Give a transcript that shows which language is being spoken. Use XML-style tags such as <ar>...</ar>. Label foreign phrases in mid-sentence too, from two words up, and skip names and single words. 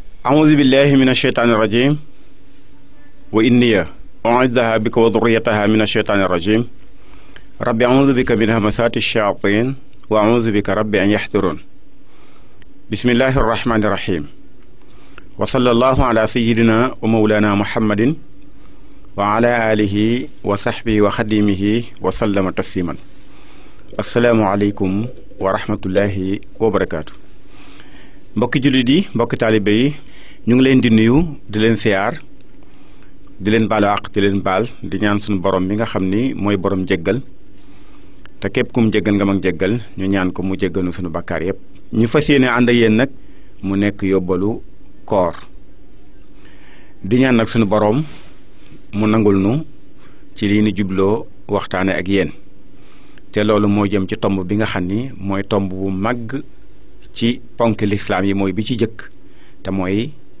<ar>أعوذ بالله من الشيطان الرجيم وإني أعيذها بك وذريتها من الشيطان الرجيم ربي أعوذ بك من همسات الشياطين وأعوذ بك ربي أن يحضرون بسم الله الرحمن الرحيم وصلى الله على سيدنا ومولانا محمد وعلى آله وصحبه وخديمه وسلم تسليما السلام عليكم ورحمة الله وبركاته</ar> <wo>mbokki jullit yi mbokki taalibe yi ñu ngi leen di nuyu di leen siyaar di leen baalu àq di leen baal di ñaan suñu borom bi nga xam ni mooy borom jéggal te képp kum jéggal nga mag jéggal ñu ñaan ko mu jéggalu suñu bakkaar yépp ñu fas yéene ànd ak yéen nag mu nekk yóbbalu koor di ñaan nag suñu borom mu nangul nu ci lii ni jubloo waxtaane ak yéen te loolu moo jëm ci tomb bi nga xam ni mooy tomb bu màgg ci ponk lislaam yi mooy bi ci jëkk te mooy</wo>